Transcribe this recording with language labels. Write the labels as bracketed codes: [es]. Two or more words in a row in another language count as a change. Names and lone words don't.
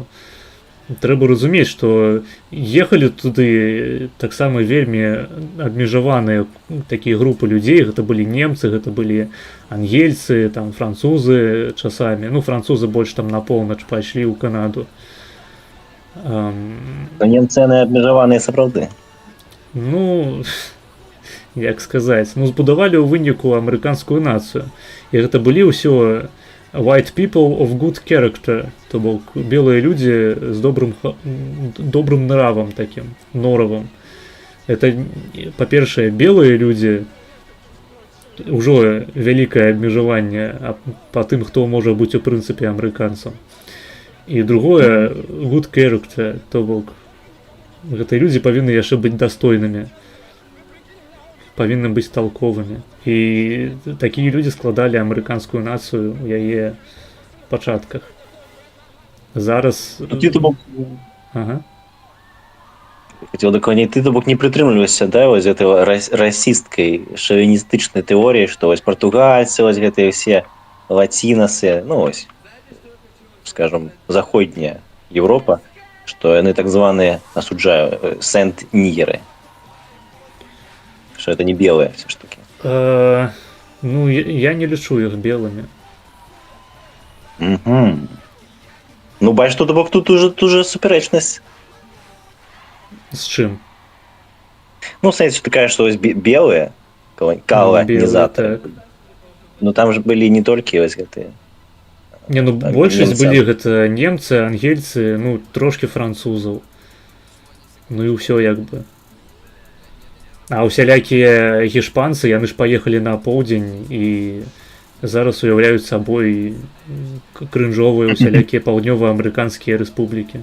[be] Трэба разумець, што ехалі туды таксама вельмі абмежаваныя такія групы людзей, гэта былі немцы, гэта былі ангельцы, там французы часамі, ну французы больш там на поўнач пайшлі ў Канаду. Немцы яны абмежаваныя сапраўды. Ну, як сказаць, збудавалі ў выніку амерыканскую нацыю. І гэта былі ўсё [en] white people of good character, [be] то бок белыя людзі з добрым нравам такім, норавым. Это, па-першае, белыя людзі, ўжо вялікае абмежаванне па тым, хто можа быць у прынцыпе амерыканцам. І другое, [en] good character, [be] то бок гэтыя людзі павінны яшчэ быць дастойнымі, павінны быць талковымі. І такія людзі складалі амерыканскую нацыю ў яе пачатках. Зараз... Ага. Хотел дакладней, ты, то бок, не прытрымліваешся, да, вось гэтай расісткай, шавіністычнай тэоріі, што вось партугальцы, вось гэтыя ўсе лацінасы, ну вось, скажем, заходняя Европа, што яны так званыя, асуджаю, сент-нігеры. [ru] Что это не белые все штуки. Ну, я не лічу их белыми. [uk] Ну, бачиш, тут уже суперечность. [ru] С чем? [uk] Ну, в сенсі, ти кажеш, що ось белые, колонізатори. [ru] Ну там же были не только [be] вось гэтыя. [ru] Не, ну [be] Так, большасць немцы. былі гэта немцы, ангельцы, ну трошки французаў. Ну і ўсё як бы. А усялякія гішпанцы, яны ж паехалі на поўдзень і зараз уяўляюць сабой крынжовыя усялякія паўднёва-амерыканскія рэспублікі.